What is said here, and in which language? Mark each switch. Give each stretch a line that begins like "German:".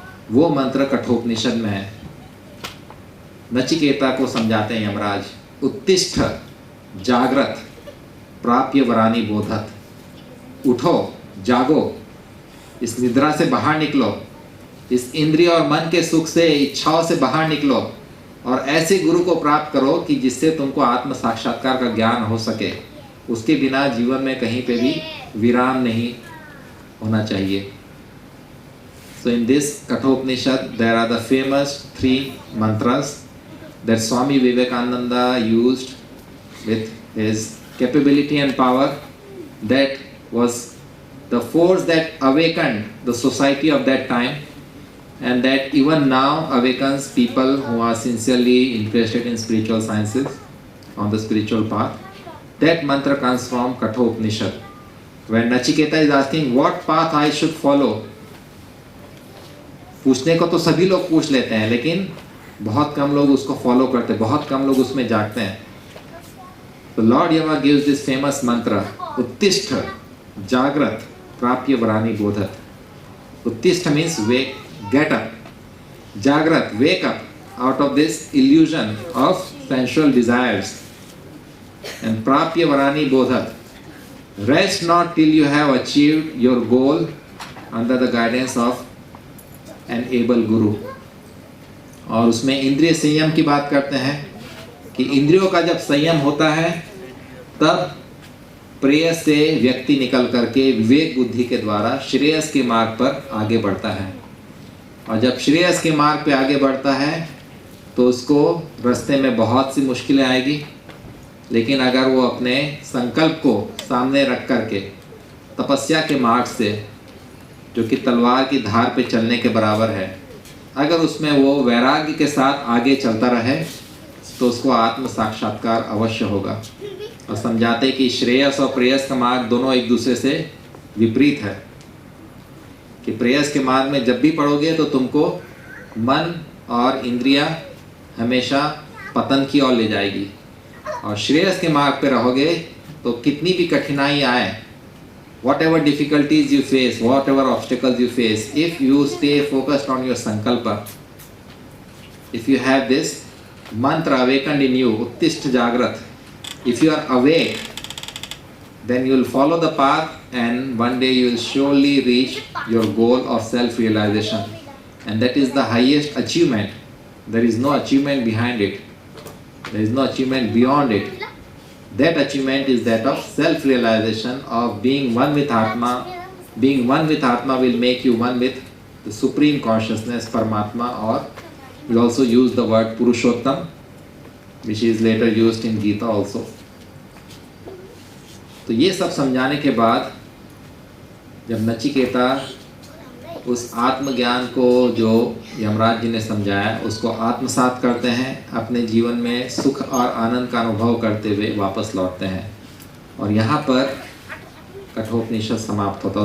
Hindi: वो मंत्र कठोपनिषद में है। नचिकेता को समझाते हैं यमराज,
Sanskrit: उत्तिष्ठ जागृत प्राप्य वरानी बोधत,
Hindi: उठो, जागो, इस निद्रा से बाहर निकलो, इस इंद्रिय और मन के सुख से, इच्छाओं से बाहर निकलो और ऐसे गुरु को प्राप्त करो कि जिससे तुमको आत्म साक्षात्कार का ज्ञान हो सके। उसके बिना जीवन में कहीं पे भी विराम नहीं होना चाहिए।
English: So in this Kathopanishad there are the famous 3 mantras that Swami Vivekananda used with his capability and power. That was the force that awakened the society of that time, and that even now awakens people who are sincerely interested in spiritual sciences, on the spiritual path. That mantra comes from Kathopanishad. When Nachiketa is asking what path I should follow,
Hindi: पूछने को तो सभी लोग पूछ लेते हैं, लेकिन बहुत कम लोग उसको फॉलो करते, बहुत कम लोग उसमें जागते हैं।
English: तो lord Yama gives this famous mantra,
Sanskrit: उत्तिष्ठ जागृत प्राप्य वरानी बोधत.
English: Uttishta means wake, get up. Jagrat, wake up out of this illusion of sensual desires. And Prapya Varani Bodhat, rest not till you have achieved your goal under the guidance of an able Guru.
Hindi: और उसमें इंद्रिय संयम की बात करते हैं कि इंद्रियों का जब संयम होता है तब प्रेयस से व्यक्ति निकल करके विवेक बुद्धि के द्वारा श्रेयस के मार्ग पर आगे बढ़ता है. और जब श्रेयस के मार्ग पे आगे बढ़ता है तो उसको रास्ते में बहुत सी मुश्किलें आएगी, लेकिन अगर वो अपने संकल्प को सामने रख करके तपस्या के मार्ग से, जो कि तलवार की धार पे चलने के बराबर है, अगर उसमें वो वैराग्य के साथ आगे चलता रहे तो उसको आत्म साक्षात्कार अवश्य होगा. और समझाते कि श्रेयस और प्रेयस का मार्ग दोनों एक दूसरे से विपरीत है, कि प्रेयस के मार्ग में जब भी पढ़ोगे तो तुमको मन और इंद्रियां हमेशा पतन की ओर ले जाएगी, और श्रेयस के मार्ग पे रहोगे तो कितनी भी कठिनाई आए,
English: whatever difficulties you face, whatever obstacles you face, if you stay focused on your sankalpa, if you have this mantra awakened in you, Uttishta Jagrat, if you are awake, then you will follow the path and one day you will surely reach your goal of self-realization. And that is the highest achievement. There is no achievement behind it. There is no achievement beyond it. That achievement is that of self-realization, of being one with Atma. Being one with Atma will make you one with the supreme consciousness, Paramatma, और will also use the word Purushottam which is later used in Gita also.
Hindi: तो ये सब समझाने के बाद जब नचिकेता उस आत्मज्ञान को जो यमराज जी ने समझाया उसको आत्मसात करते हैं, अपने जीवन में सुख और आनंद का अनुभव करते हुए वापस लौटते हैं, और यहाँ पर कठोपनिषद समाप्त होता है।